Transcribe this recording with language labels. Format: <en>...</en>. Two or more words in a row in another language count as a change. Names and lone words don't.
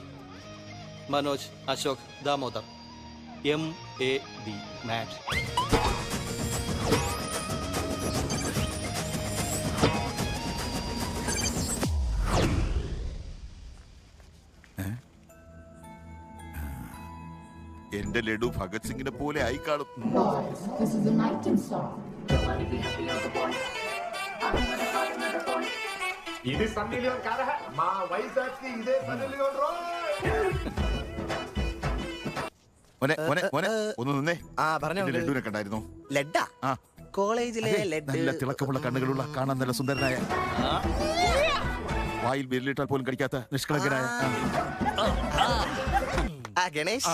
<ml>മനോജ്, അശോക്, ദാമോദർ. MAD മാച്ച്. എന്റെ ലഡു ഭഗത് സിംഗിനെ പോലെ ആയി കാണും.</ml> <te>ఇది సన్నీ లియోన్ కాదా మా వైజాగ్ కి ఇదే సన్నీ లియోన్ రో.</te> <ml>ഒന്ന് നിന്നേ. ലഡുവിനെ കണ്ടായിരുന്നു? ലഡ്ഡാ? ആ, കോളേജിലെ നല്ല തിളക്കമുള്ള കണ്ണുകളുള്ള, കാണാൻ നല്ല സുന്ദരനായ, വായിൽ വിരലിട്ടാൽ പോലും കടിക്കാത്ത നിഷ്കളങ്കനായ ഗണേഷ്.</ml>